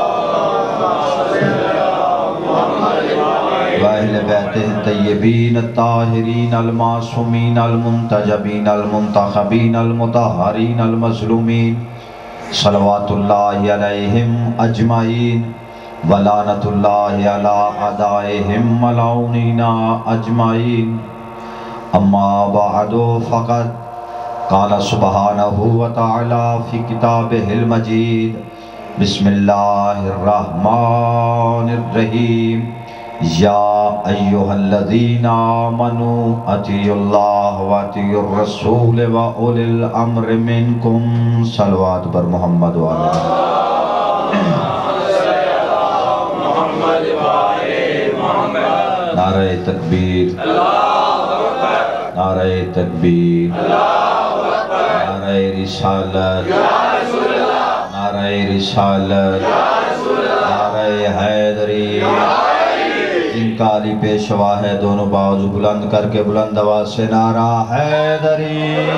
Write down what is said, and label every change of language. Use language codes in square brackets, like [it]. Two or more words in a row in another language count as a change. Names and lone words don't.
[ar] وَأَهْلِ بَيْتِهِ الطَّيِّبِينَ الطَّاهِرِينَ الْمَعْصُومِينَ الْمُنْتَجَبِينَ الْمُنْتَخَبِينَ الْمُطَهَّرِينَ الْمَظْلُومِينَ صلوات اللہ علیہم اجمعین ولعنت اللہ علی اعدائہم ملعونین اجمعین اما بعد فقد قال سبحانہ وتعالی فی کتابہ المجید بسم اللہ الرحمن الرحیم یا ایہا الذین آمنوا اطیعوا اللہ و اطیعوا الرسول و اولی الامر منکم [ur] صلوات بر محمد و نعرہ تکبیر نعرہ تکبیر نعرہ رسالت نعرہ رسالت نعرہ حیدری جن کا علی پیشوا ہے دونوں بازو بلند کر کے بلند آواز سے نعرہ حیدری